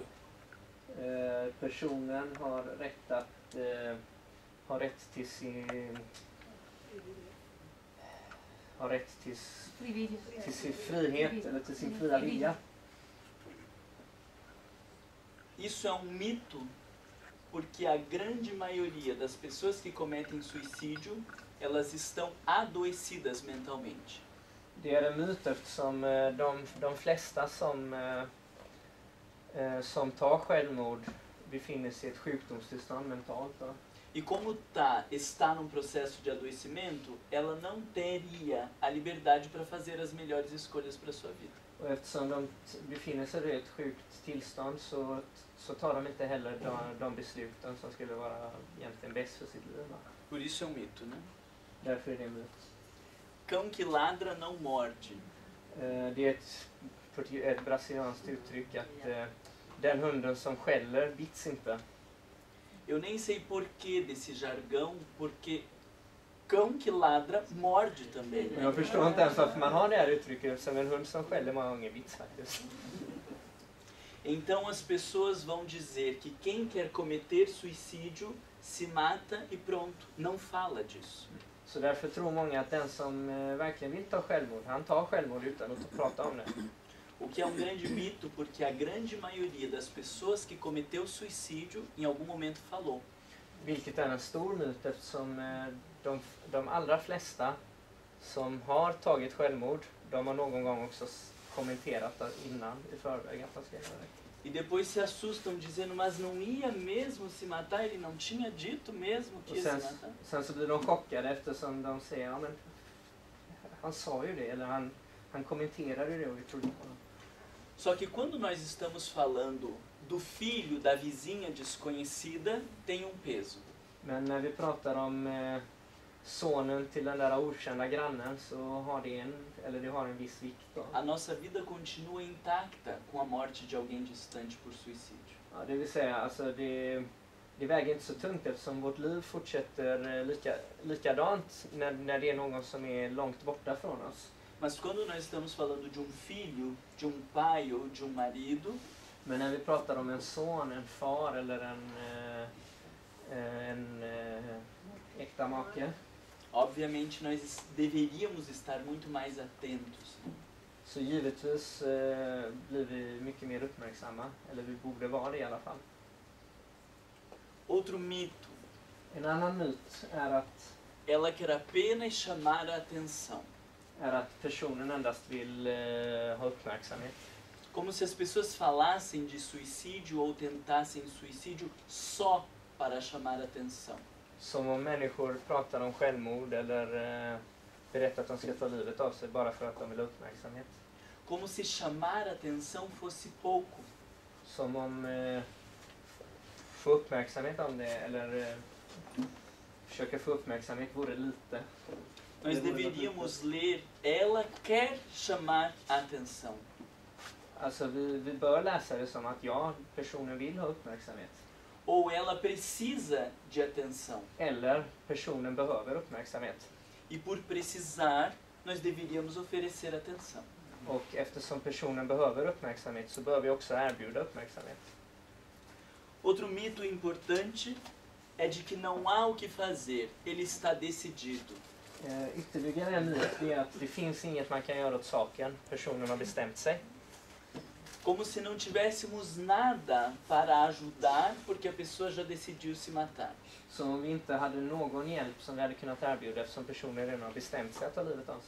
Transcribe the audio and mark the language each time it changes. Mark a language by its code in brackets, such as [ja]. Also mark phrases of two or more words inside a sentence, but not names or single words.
[sv] Personen har rätt till sin frihet eller till sin fria vilja. [pt] Isso é mito porque a grande maioria das pessoas que cometem suicídio, elas estão adoecidas mentalmente. [sv] Det är en myt eftersom de flesta som tar självmord befinner sig i ett sjukdomstillstånd mentalt. Då. [pt] E como está num processo de adoecimento, ela não teria a liberdade para fazer as melhores escolhas para sua vida. [sv] Och eftersom de befinner sig i ett sjukt tillstånd så tar de inte heller de besluten som skulle vara egentligen bäst för sitt liv. [pt] Por isso é um mito, né? [sv] Därför är det en myt. [pt] Cão que ladra não morde. [sv] Det är ett brasilianskt uttryck att den hunden som skäller bits inte. [pt] Eu nem sei porquê desse jargão, porque cão que ladra morde também. [sv] Jag förstår inte ens varför man har det här uttrycket, som en hund som skäller många gånger bits faktiskt. [pt] Então as pessoas vão dizer que quem quer cometer suicídio se mata e pronto, não fala disso. [sv] Så därför tror många att den som verkligen vill ta självmord, han tar självmord utan att prata om det. [pt] O que é um grande mito, porque a grande maioria das pessoas que cometeu suicídio em algum momento falou. [sv] Vilket är en stor myt eftersom de allra flesta som har tagit självmord, de har någon gång också kommenterat innan i förväg att de ska göra det. [pt] E depois se assustam dizendo, mas não ia mesmo se matar, ele não tinha dito mesmo que ia se matar. [sv] Sen så blir de chockade eftersom de säger, ja men han sa ju det, eller han kommenterade det och vi trodde på honom. [pt] Só que quando nós estamos falando do filho da vizinha desconhecida, tem um peso. [sv] Men när vi pratar om sonen till den där okända grannen så har det har en viss vikt då. [pt] A nossa vida continua intacta com a morte de alguém distante por suicídio. [sv] Ja, det vill säga, alltså det väger inte så tungt eftersom vårt liv fortsätter likadant när det är någon som är långt borta från oss. [pt] Mas quando nós estamos falando de um filho, de um pai ou de um marido, [sv] men när vi pratar om en son, en far eller en äkta make, [pt] obviamente nós deveríamos estar muito mais atentos. [sv] Så givetvis blir vi mycket mer uppmärksamma, eller vi borde vara det i alla fall. [pt] Outro mito. [sv] En annan myt är att [pt] ela quer apenas chamar a atenção. [sv] Är att personen endast vill ha uppmärksamhet. [pt] Como se as pessoas falassem de suicídio ou tentassem suicídio só para chamar a atenção. [sv] Som om människor pratar om självmord eller berättar att de ska ta livet av sig bara för att de vill ha uppmärksamhet. [pt] Como se chamar a atenção fosse pouco. [sv] Som om få uppmärksamhet om det eller försöka få uppmärksamhet vore lite. [pt] Nós deveríamos ler, ela quer chamar a atenção. [sv] Alltså vi bör läsa det som att personen vill ha uppmärksamhet. [pt] Ou ela precisa de atenção. [sv] Eller personen behöver uppmärksamhet. [pt] E por precisar, nós deveríamos oferecer atenção. [sv] Och eftersom personen behöver uppmärksamhet så bör vi också erbjuda uppmärksamhet. [pt] Outro mito importante é de que não há o que fazer, ele está decidido. [sv] Ytterligare en myt är att det finns inget man kan göra åt saken. Personen har bestämt sig. [pt] Como se não tivéssemos nada para ajudar porque a pessoa já decidiu se matar. [sv] Som om vi inte hade någon hjälp som vi hade kunnat erbjuda eftersom personen redan har bestämt sig att ta livet av sig.